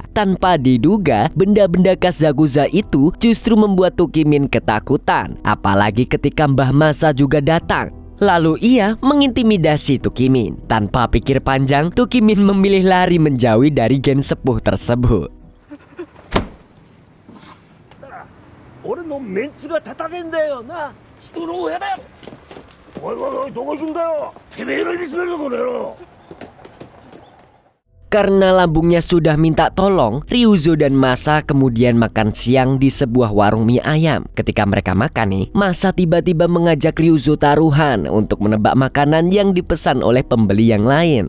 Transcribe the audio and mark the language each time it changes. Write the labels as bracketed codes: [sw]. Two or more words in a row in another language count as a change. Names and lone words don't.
[id] Tanpa diduga, benda-benda khas Zakuza itu justru membuat Tukimin ketakutan. Apalagi ketika Mbah Masa juga datang. Lalu ia mengintimidasi Tukimin. Tanpa pikir panjang, Tukimin memilih lari menjauhi dari gen sepuh tersebut. [ja] 俺のメンツが立たねえんだよな。人の親だよ。おいおいおい、どこ行くんだよ。てめえの指滑るぞこの野郎。 [id] Karena lambungnya sudah minta tolong, Ryuzo dan Masa kemudian makan siang di sebuah warung mie ayam. Ketika mereka makan nih, Masa tiba-tiba mengajak Ryuzo taruhan untuk menebak makanan yang dipesan oleh pembeli yang lain.